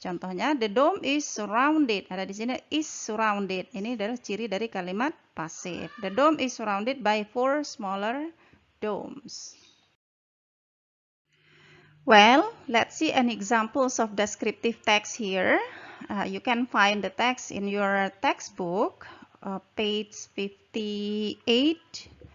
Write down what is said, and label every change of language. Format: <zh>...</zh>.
<id>Contohnya,</id> <en>the dome is surrounded.</en> <id>Ada di sini</id> <en>is surrounded.</en> <id>Ini adalah ciri dari kalimat pasif.</id> <en>The dome is surrounded by 4 smaller domes. Well, let's see an examples of descriptive text here. You can find the text in your textbook, page 58.</en>